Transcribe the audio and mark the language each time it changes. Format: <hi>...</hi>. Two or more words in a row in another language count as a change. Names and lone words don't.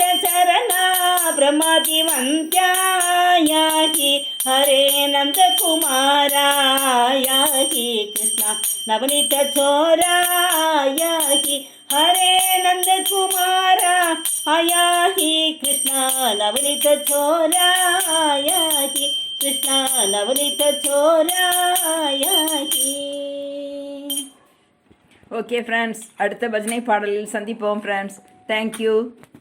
<sa>चरणा ब्रह्मादिवंत्या याहि हरे नंद कुमारा याहि कृष्ण नवनीत चोरा याहि हरे नंद कुमारा याहि कृष्ण नवनीत चोरा याहि कृष्ण नवनीत चोरा याहि</sa> <en>okay friends,</en> <ta>அடுத்த பஜனை பாடலில் சந்திப்போம் ஃப்ரெண்ட்ஸ். தேங்க்யூ.</ta>